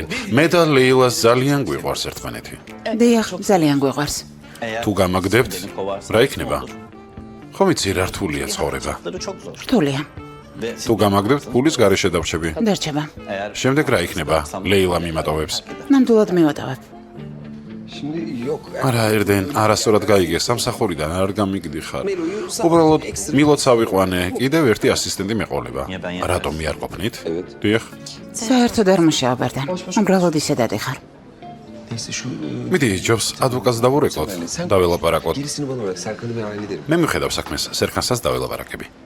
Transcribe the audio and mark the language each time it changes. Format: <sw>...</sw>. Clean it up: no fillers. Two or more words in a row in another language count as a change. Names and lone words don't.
<ka>მე და ლეილას ძალიან გვიყვარს ერთმანეთი. დიახ, ძალიან გვიყვარს. თუ გამაგდებთ, რა იქნება? ხომ იცი რა რთულია ცხოვრება? რთულია. თუ გამაგდებთ, ფულის გარეშე დავრჩები. დარჩება. შემდეგ რა იქნება? ლეილა მიმატოვებს. ნამდვილად მივატოვებ.</ka> <tr>Şimdi yok.</tr> <ka>არა, ერდენ, არასწორად გაიგე სამსახურიდან არ გამიგდიხარ. უბრალოდ მილოც ავიყვანე, კიდევ ერთი ასისტენტი მეყოლება. რატომ მე არ ყოფნით? დიახ. საერთოდ არ მუშაობ ერდენ. უბრალოდ ისე დადიხარ.</ka> <tr>Neyse şu...</tr> <ka>მიდი, ჯობს ადვოკატს დავურეკოთ, დაველაპარაკოთ.</ka> <tr>Gerisini bana bırak. Serkan'ı ben hallederim.</tr> <ka>მე მივხედავ საქმეს, სერქანსაც დაველაპარაკები.</ka>